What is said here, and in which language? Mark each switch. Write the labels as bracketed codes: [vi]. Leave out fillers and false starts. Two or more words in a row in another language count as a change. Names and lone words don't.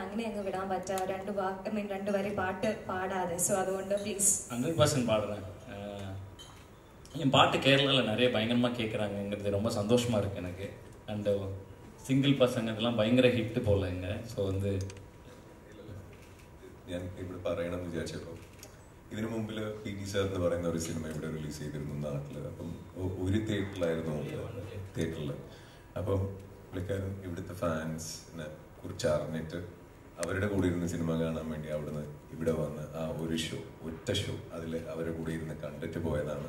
[ml] അങ്ങനെ അങ്ങ് വിടാൻ പറ്റുക. രണ്ട് വരി പാട്ട് പാടാതെ. സോ അതുകൊണ്ട് പ്ലീസ്. [ta] 100% பாடுறேன். என் பாட்டு கேரளாவில் நிறைய பயங்கரமாக கேட்குறாங்கங்கிறது ரொம்ப சந்தோஷமாக இருக்குது எனக்கு. [en] and single [ta] பசங்க இதெல்லாம் பயங்கர ஹிட்டு போல இங்கே. ஸோ வந்து [ml] ഞാൻ ഇവിടെ പറയണമെന്ന് വിചാരിച്ചപ്പോൾ ഇതിനു മുമ്പിൽ PT സാർ എന്ന് പറയുന്ന ഒരു സിനിമ ഇവിടെ റിലീസ് ചെയ്തിരുന്നു നാട്ടിൽ. അപ്പം ഒരു തിയേറ്ററിലായിരുന്നു, തിയേറ്ററിൽ. അപ്പം പുള്ളിക്കാരൻ ഇവിടുത്തെ ഫാൻസിനെ കുറിച്ച് അറിഞ്ഞിട്ട് അവരുടെ കൂടെ ഇരുന്ന് സിനിമ കാണാൻ വേണ്ടി അവിടുന്ന് ഇവിടെ വന്ന് ആ ഒരു ഷോ, ഒറ്റ ഷോ, അതിൽ അവരുടെ കൂടെ ഇരുന്ന് കണ്ടിട്ട് പോയതാണ്.